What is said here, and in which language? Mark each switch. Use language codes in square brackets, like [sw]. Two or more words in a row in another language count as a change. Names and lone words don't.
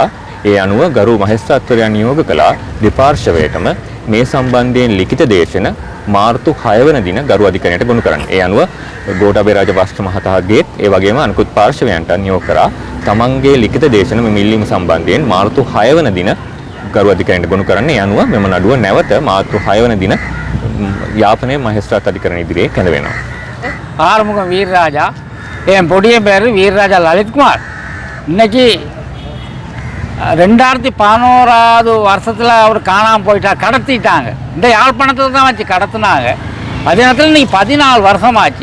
[si] ඒ අනුව ගරු මහේස්ත්‍රාත්වරයා නියෝග කළා දෙපාර්ශවයටම මේ සම්බන්ධයෙන් ලිඛිත දේශන මාර්තු 6 වන දින ගරු අධිකරණයට ගොනු කරන්න. ඒ අනුව ගෝඨාභය රාජපක්ෂ මහතාගේත් ඒ වගේම අනිකුත් පාර්ශවයන්ට නියෝග කරා තමන්ගේ ලිඛිත දේශන මේ මිල්ලීම සම්බන්ධයෙන් මාර්තු 6 වන දින ගරු අධිකාරියට ගොනු කරන්න යනුව මෙම නඩුව නැවත මාර්තු 6 වන දින යාපනයේ මහේස්ත්‍රාත් අධිකරණ ඉදිරියේ කැඳවෙනවා. [ta] ஆறுமுகம் வீரராஜா, என் பொடிய பேர் வீரராஜா லலித்குமார். இன்னைக்கு 2011 வருஷத்தில் அவர் காணாமல் போயிட்டார், கடத்திட்டாங்க. இந்த யாழ்ப்பாணத்தில் தான் வச்சு கடத்தினாங்க. அதே நேரத்தில் இன்னைக்கு 14 வருஷமாச்சு.